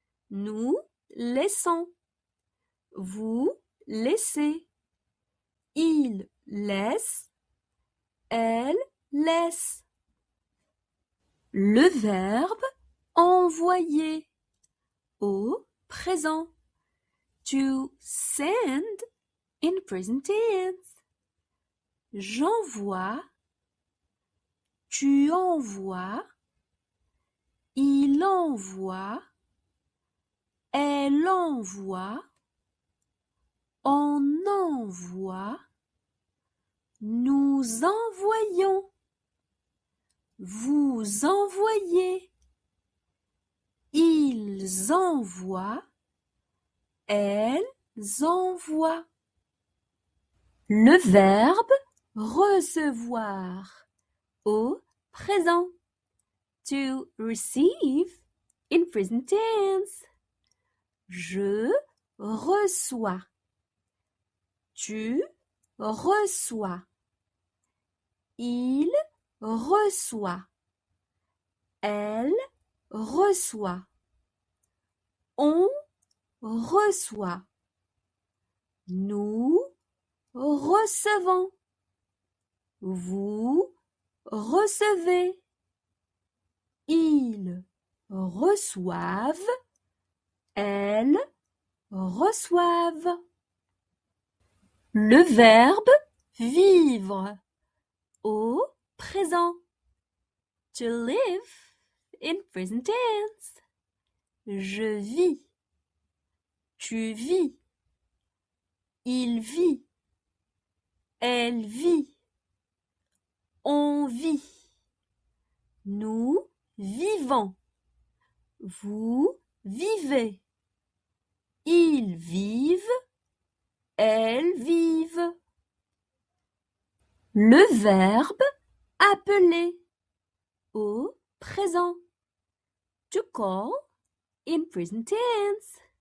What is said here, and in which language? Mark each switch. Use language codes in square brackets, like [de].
[fr] Nous laissons. Vous laissez. Il laisse. Elle laisse. Le verbe envoyer au présent. [en] To send in present tense. [fr] J'envoie. Tu envoies. Il envoie. Elle envoie. On envoie. Nous envoyons. Vous envoyez. Ils envoient. Elles envoient. Le verbe recevoir au présent. [en] To receive in present tense. [fr] Je reçois. Tu reçois. Il reçoit. Elle reçoit. On reçoit. Nous recevons. Vous recevez. Ils reçoivent. Elles reçoivent. Le verbe vivre au présent. [en] To live in present tense. [fr] Je vis. Tu vis. Il vit. Elle vit. On vit. Nous vivons. Vous vivez. Ils vivent. Elles vivent. Le verbe appeler au présent. [en] To call in present tense.